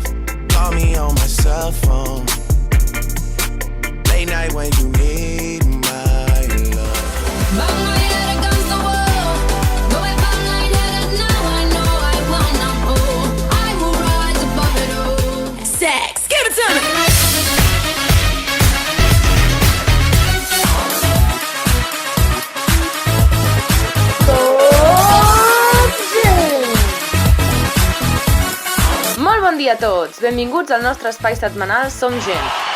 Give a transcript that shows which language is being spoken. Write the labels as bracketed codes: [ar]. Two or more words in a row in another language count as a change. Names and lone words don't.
[en] Call me on my cell phone, late night when you need my love. Bang my head against the wall, going bang light-headed. Now I know I will not fall. I will rise above it all. Sex, give it to me. [ca] Molt bon dia a tots! Benvinguts al nostre espai setmanal Som Gent.